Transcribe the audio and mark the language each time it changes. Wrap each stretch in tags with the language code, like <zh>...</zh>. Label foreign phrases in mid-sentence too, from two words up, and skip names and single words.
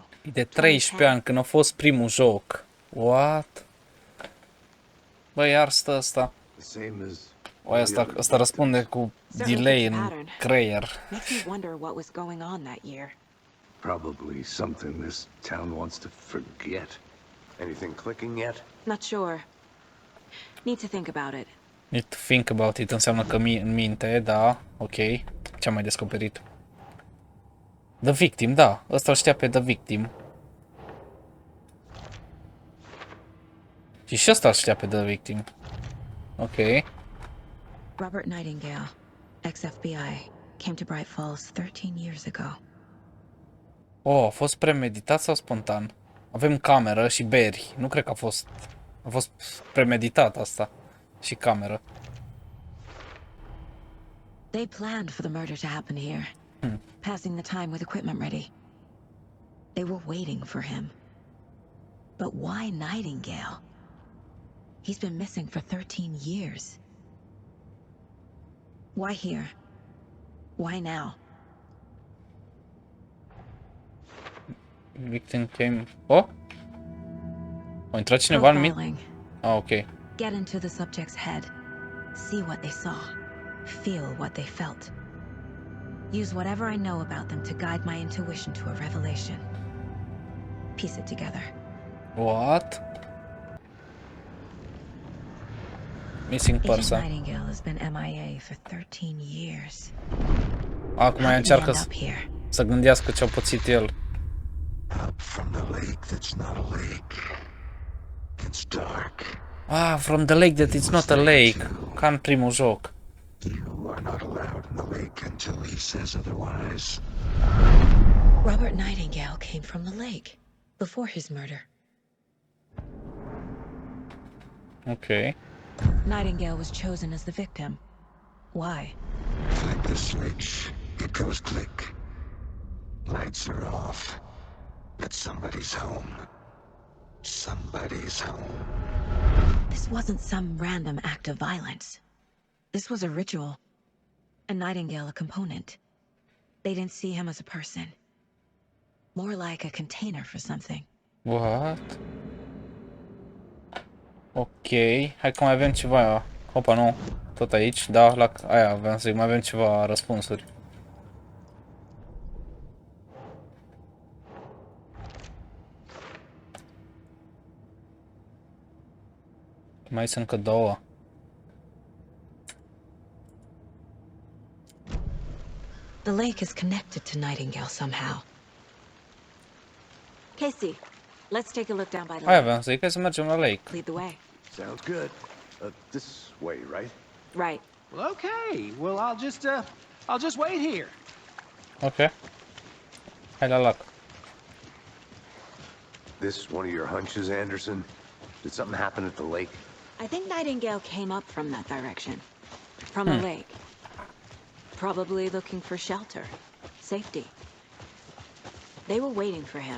<ro>E de 13 ani când a fost primul joc. What? Băi, iar stă ăsta. O, ăsta răspunde cu delay în creier.</ro> <en>Makes me wonder what was going on that year. Probably something this town wants to forget. Anything clicking yet? Not sure. Need to think about it. Need to think about it</en> <ro>înseamnă că în minte, da, ok. Ce-am mai descoperit?</ro> <en>The Victim,</en> <ro>da. Ăsta îl știa pe The Victim. Și ăsta îl știa pe The Victim. Ok.</ro> <en>Robert Nightingale, ex-FBI, came to Bright Falls 13 years ago.</en> <ro>Oh, a fost premeditat sau spontan? Avem cameră și beri. Nu cred că a fost premeditat asta. Și cameră.</ro> <en>They planned for the murder to happen here. Passing the time with equipment ready. They were waiting for him. But why Nightingale? He's been missing for 13 years. Why here? Why now? Victim came... Oh?</en> <ro>A intrat cineva în mit? Ah, ok.</ro> <en>Get into the subject's head. See what they saw. Feel what they felt. Use whatever I know about them to guide my intuition to a revelation. Piece it together. What? Missing person. Agent Nightingale has been MIA for 13 years.</en> <ro>Acum mai încearcă să gândească ce-a pățit el.</ro> <en>Up from the lake that's not a lake. It's dark. Ah, from the lake that it's not a lake.</en> <ro>Ca în primul joc.</ro> <en>You are not allowed in the lake until he says otherwise. Robert Nightingale came from the lake before his murder. Ok. Nightingale was chosen as the victim. Why? Flip the switch. It goes click. Lights are off. But somebody's home. Somebody's home. This wasn't some random act of violence. This was a ritual. And Nightingale a component. They didn't see him as a person. More like a container for something. What?</en> <ro>Ok, hai că mai avem ceva. Opa, nu. Tot aici, da, la aia aveam să zic, mai avem ceva răspunsuri. Mai sunt încă două.</ro> <en>The lake is connected to Nightingale somehow. Casey, let's take a look down by the lake.</en> <ro>Hai aveam să zic, hai să mergem la lake.</ro> <en>Lead the way. Sounds good. This way, right? Right. Well, okay. Well, I'll just wait here.</en> <ro>Ok. Hai la lac.</ro> <en>This one of your hunches, Anderson? Did something happen at the lake? I think Nightingale came up from that direction. From the lake. Probably looking for shelter. Safety. They were waiting for him.</en>